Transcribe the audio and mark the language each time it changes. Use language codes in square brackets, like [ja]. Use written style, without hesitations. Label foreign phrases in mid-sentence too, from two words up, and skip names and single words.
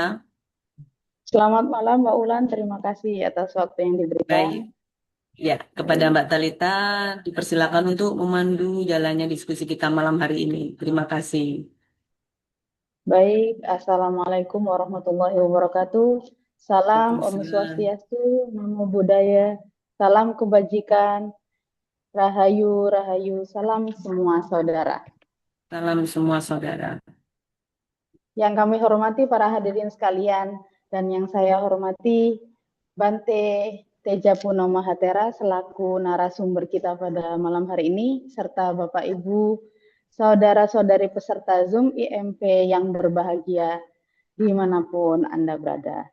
[id] Selamat malam Mbak Ulan, terima kasih atas waktu yang diberikan. Baik, ya, kepada Mbak Talita dipersilakan untuk memandu jalannya diskusi kita malam hari ini. Terima kasih. [ar] Baik, السلام عليكم ورحمة الله وبركاته. [id] Salam Om Waalaikumsalam. Swastiastu, [pi] Namo Buddhaya, [id] salam kebajikan, Rahayu, Rahayu, salam semua saudara. Salam semua saudara. Yang kami hormati para hadirin sekalian, dan yang saya hormati Bante Teja Puno Mahatera selaku narasumber kita pada malam hari ini, serta Bapak Ibu, saudara-saudari peserta Zoom IMP yang berbahagia dimanapun Anda berada.